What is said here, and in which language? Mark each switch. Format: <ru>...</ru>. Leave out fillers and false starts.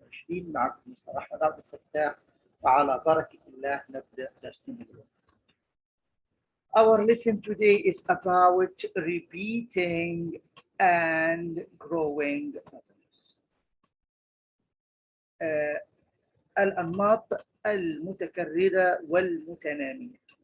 <ar>معكم مستر أحمد عبد الفتاح، وعلى بركة الله نبدأ درسنا اليوم.</ar> <en>Our lesson today is about repeating and growing patterns.</en> <ar>الأنماط المتكررة والمتنامية.</ar>